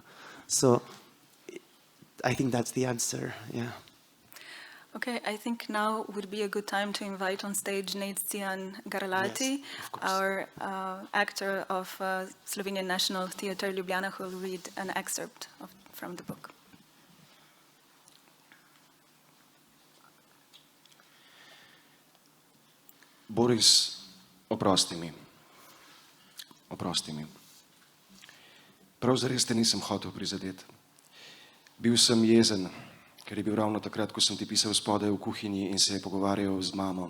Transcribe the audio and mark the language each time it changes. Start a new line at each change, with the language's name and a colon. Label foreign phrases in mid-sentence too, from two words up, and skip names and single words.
English: So I think that's the answer, yeah. Okay, I think now would be a good time to invite on stage Nedzian Garalati, yes, our actor of Slovenian National Theatre Ljubljana, who will read an excerpt from the book.
Slovenian: Boris, oprosti mi. Prav zares te nisem hotel prizadeti. Bil sem jezen, ker je bil ravno takrat, ko sem ti pisal spodaj v kuhinji in se je pogovarjal z mamo.